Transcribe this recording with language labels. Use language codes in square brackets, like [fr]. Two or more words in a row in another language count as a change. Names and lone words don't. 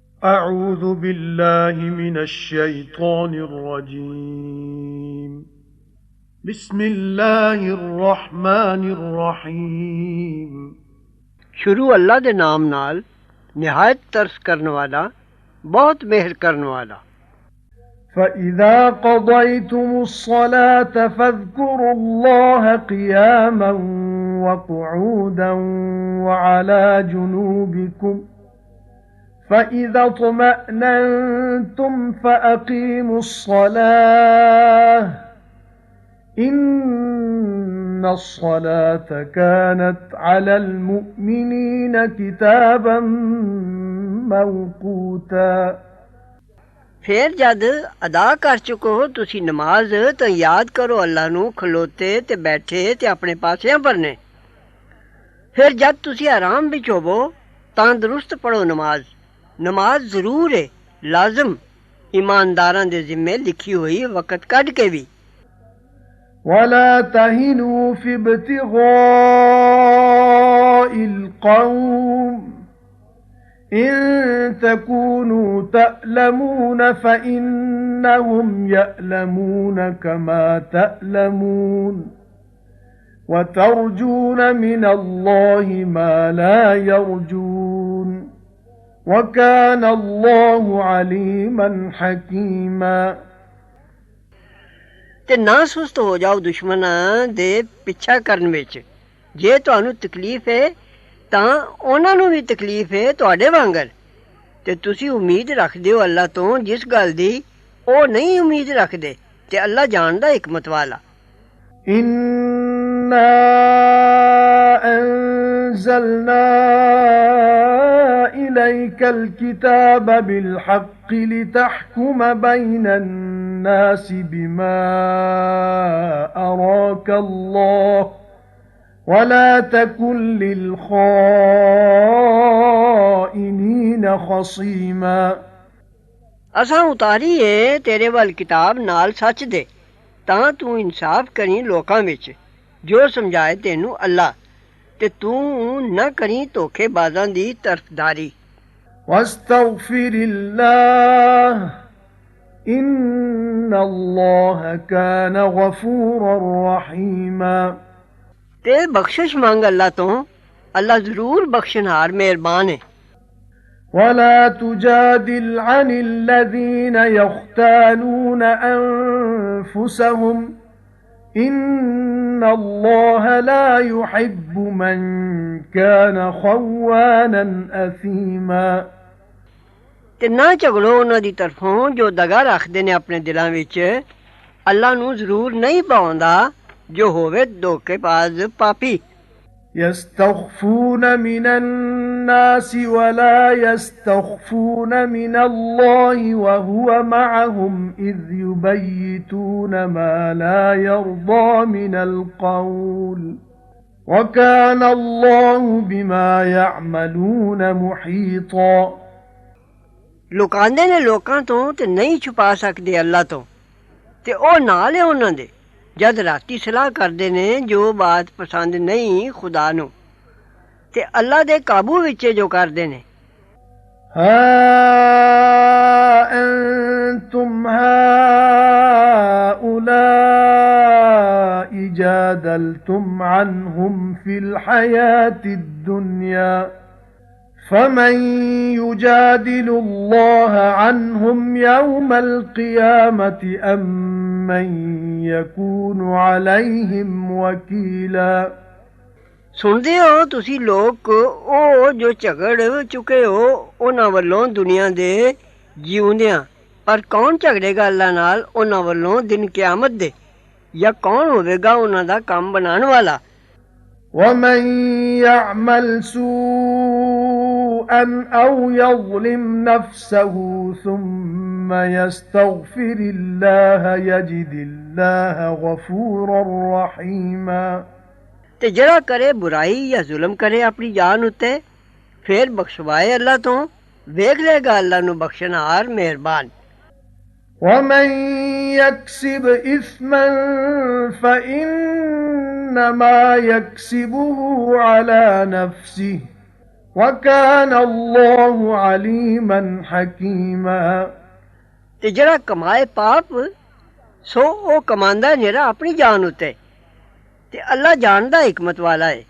[ar] أعوذ بالله من الشيطان الرجيم بسم الله الرحمن الرحيم [pa] ਸ਼ੁਰੂ ਅੱਲਾਹ ਦੇ ਨਾਮ ਨਾਲ ਨਿਹਾਇਤ ਤਰਸ ਕਰਨੇ ਵਾਲਾ ਬਹੁਤ ਮੇਹਰ ਕਰਨੇ ਵਾਲਾ। [ar] فإذا قضيتم الصلاة فاذكروا الله قياما وقعودا وعلى جنوبكم فإذا اطمأننتم فأقيموا الصلاة إن الصلاة كانت على المؤمنين كتابا موقوتا। [pa] ਫਿਰ ਜਦ ਅਦਾ ਕਰ ਚੁੱਕੋ ਹੋ ਤੁਸੀਂ ਨਮਾਜ਼ ਤੋ ਯਾਦ ਕਰੋ ਅੱਲਾਹ ਨੂੰ ਖਲੋਤੇ ਤੇ ਬੈਠੇ ਤੇ ਆਪਣੇ ਪਾਸਿਆਂ ਪਰਨੇ। ਫਿਰ ਜਦ ਤੁਸੀਂ ਆਰਾਮ ਵਿਚ ਹੋਵੋ ਤਾਂ ਦਰੁਸਤ ਪੜ੍ਹੋ ਨਮਾਜ਼। ਨਮਾਜ਼ ਜ਼ਰੂਰ ਹੈ, ਲਾਜ਼ਮ, ਈਮਾਨਦਾਰਾਂ ਦੇ ਜ਼ਿੰਮੇ ਲਿਖੀ ਹੋਈ ਵਕ਼ਤ ਕੱਢ ਕੇ ਭੀ। [ar] ولا تهنوا في ابتغاء القوم إن تكونوا تألمون فإنهم يألمون كما تألمون وترجون من الله ما لا يرجون وكان الله عليما حكيما। [pa] ਤੇ ਨਾ ਸੁਸਤ ਹੋ ਜਾਓ ਦੁਸ਼ਮਣਾਂ ਦੇ ਪਿੱਛਾ ਕਰਨ ਵਿਚ। ਜੇ ਤੁਹਾਨੂੰ ਤਕਲੀਫ਼ ਹੈ ਤਾਂ ਉਨ੍ਹਾਂ ਨੂੰ ਭੀ ਤਕਲੀਫ਼ ਹੈ ਤੁਹਾਡੇ ਵਾਂਗਰ। ਤੇ ਤੁਸੀਂ ਉਮੀਦ ਰੱਖਦੇ ਹੋ ਅੱਲਾਹ ਤੋਂ ਜਿਸ ਗੱਲ ਦੀ ਓ ਨਹੀਂ ਉਮੀਦ ਰੱਖਦੇ ਤੇ ਅੱਲਾਹ ਜਾਣਦਾ ਹਿਕਮਤ ਵਾਲਾ। [ar] إنا أنزلنا إليك الكتاب بالحق لتحكم بين الناس بما أراك الله ولا تكن للخائنين خصيما। [pa] ਅਸਾਂ ਉਤਾਰੀ ਹੈ ਤੇਰੇ ਵੱਲ ਕਿਤਾਬ ਨਾਲ ਸੱਚ ਦੇ ਤਾਂ ਤੂੰ ਇਨਸਾਫ਼ ਕਰੀਂ ਲੋਕਾਂ ਵਿਚ ਜੋ ਸਮਝਾਏ ਤੈਨੂੰ ਅੱਲਾਹ ਤੇ ਤੂੰ ਨ ਕਰੀਂ ਧੋਖੇਬਾਜ਼ਾਂ ਦੀ ਤਰਫ਼ਦਾਰੀ। [ar] واستغفر الله إن الله كان غفورا رحيما। [pa] ਤੇ ਬਖ਼ਸ਼ਿਸ਼ ਮੰਗ ਅੱਲਾਹ ਤੋਂ ਅੱਲਾਹ ਜ਼ਰੂਰ ਬਖ਼ਸ਼ਣਹਾਰ ਮਿਹਰਬਾਨ ਹੈ। [ar] ولا تجادل عن الذين يختانون أنفسهم إن الله لا يحب من كان خوانا أثيما। [pa] ਤੇ ਨਾ ਝਗੜੋ ਉਨ੍ਹਾਂ ਦੀ ਤਰਫ਼ੋਂ ਜੋ ਦਗ਼ਾ ਰੱਖਦੇ ਨੇ ਆਪਣੇ ਦਿਲਾਂ ਵਿਚ। ਅੱਲਾਹ ਨੂੰ ਜ਼ਰੂਰ ਨਹੀਂ ਪਾਉਂਦਾ ਜੋ ਹੋਵੇ ਧੋਖੇਬਾਜ਼ ਪਾਪੀ। [ar] يستخفون من الناس ولا يستخفون من الله وهو معهم إذ يبيتون ما لا يرضى من القول وكان الله بما يعملون محيطا। [pa] ਲੁਕਾਂਦੇ ਨੇ ਲੋਕਾਂ ਤੋਂ ਤੇ ਨਹੀਂ ਛੁਪਾ ਸਕਦੇ ਅੱਲਾਹ ਤੋਂ ਤੇ ਓ ਨਾਲ ਹੈ ਉਨ੍ਹਾਂ ਦੇ ਜਦ ਰਾਤੀਂ ਸਲਾਹ ਕਰਦੇ ਨੇ ਜੋ ਬਾਤ ਪਸੰਦ ਨਹੀਂ ਖ਼ੁਦਾ ਨੂੰ ਤੇ ਅੱਲਾਹ ਦੇ ਕਾਬੂ ਵਿਚ ਜੋ ਕਰਦੇ ਨੇ। [ar] ها أنتم هؤلاء جادلتم عنهم في الحياة الدنيا فمن يجادل الله عنهم يوم القيامة أم من يكون عليهم وكيلا। [pa] ਸੁਣਦੇ ਹੋ ਤੁਸੀਂ ਲੋਗ ਓ ਜੋ ਝਗੜ ਚੁੱਕੇ ਹੋ ਉਨ੍ਹਾਂ ਵੱਲੋਂ ਦੁਨੀਆ ਦੇ ਜੀਉਂਦਿਆਂ, ਪਰ ਕੌਣ ਝਗੜੇਗਾ ਅੱਲਾਹ ਨਾਲ ਉਨ੍ਹਾਂ ਵੱਲੋਂ ਦਿਨ ਕ਼ਿਆਮਤ ਦੇ, ਯਾ ਕੌਣ ਹੋਵੇਗਾ ਉਨ੍ਹਾਂ ਦਾ ਕਾਮ ਬਣਾਨੇ ਵਾਲਾ। [ar] ومن يعمل سوءا أو يظلم نفسه ثم يستغفر الله يجد الله غفورا رحيما। [pa] ਤੇ ਜੜਾ ਕਰੇ ਬੁਰਾਈ ਯਾ ਜ਼ੁਲਮ ਕਰੇ ਆਪਣੀ ਜਾਨ ਉੱਤੇ ਫਿਰ ਬਖ਼ਸ਼ਵਾਏ ਅੱਲਾਹ ਤੋਂ ਵੇਖ ਲੇਗਾ ਅੱਲਾਹ ਨੂੰ ਬਖ਼ਸ਼ਣਹਾਰ ਮਿਹਰਬਾਨ। [ar] ومن يكسب إثما فإنما يكسبه على نفسه وَكَانَ اللَّهُ عَلِيمًا حَكِيمًا [pa] ਤੇ ਜੜਾ ਕਮਾਏ ਪਾਪ ਸੋ ਓ ਕਮਾਂਦਾ ਨੇਰਾ ਆਪਣੀ ਜਾਨ ਉਤੇ ਤੇ ਅੱਲਾਹ ਜਾਣਦਾ ਹਿਕਮਤ ਵਾਲਾ ਹੈ।